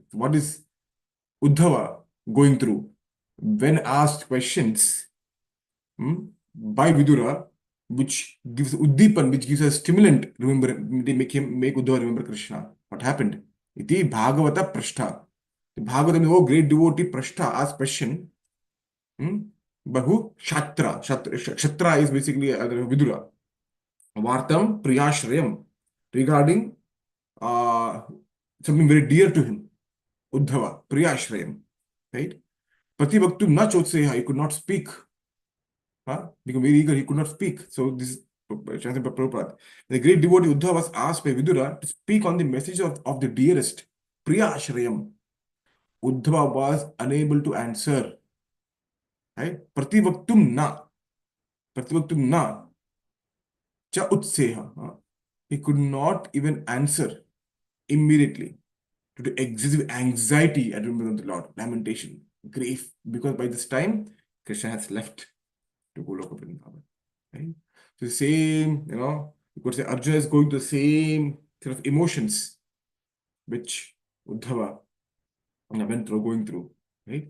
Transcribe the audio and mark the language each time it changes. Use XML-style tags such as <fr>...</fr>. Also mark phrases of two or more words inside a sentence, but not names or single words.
<en>What is Uddhava going through? When asked questions by Vidura, which gives Uddipan, which gives a stimulant, remember, they make Uddhava remember Krishna. What happened?</en> <sa>Iti Bhagavata Prashta.</sa> <en>The Bhagavatam, oh great devotee, Prashta asked question.</en> <sa>Bahu Shatra.</sa> <en>Shatra is basically Vidura.</en> <sa>Vartam Priyashrayam,</sa> <en>regarding something very dear to him. Uddhava, Priyashrayam. Right?</en> <sa>Pratibhaktum na chotseha,</sa> <en>he could not speak. Become very eager, he could not speak. So this is translated by Prabhupada. The great devotee Uddhava was asked by Vidura to speak on the message of the dearest, Priyashrayam. Uddhava was unable to answer. Right?</en> <sa>Pratibhaktum na cha utseha.</sa> <en>He could not even answer immediately due to excessive anxiety at remembrance of the Lord, lamentation, grief, because by this time Krishna has left to Goloka Vrindavan. Right? So the same, you could say Arjuna is going to the same sort of emotions which Uddhava went through, going through, right?</en>